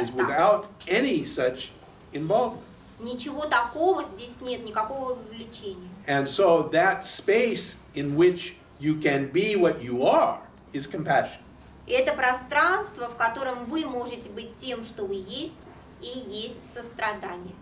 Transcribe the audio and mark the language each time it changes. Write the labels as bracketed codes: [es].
[en] Is [ru] так. [en] without any such involvement. [ru] Ничего такого здесь нет, никакого вовлечения. [en] And so that space in which you can be what you are is compassion. [ru] И это пространство, в котором вы можете быть тем, что вы есть, и есть сострадание.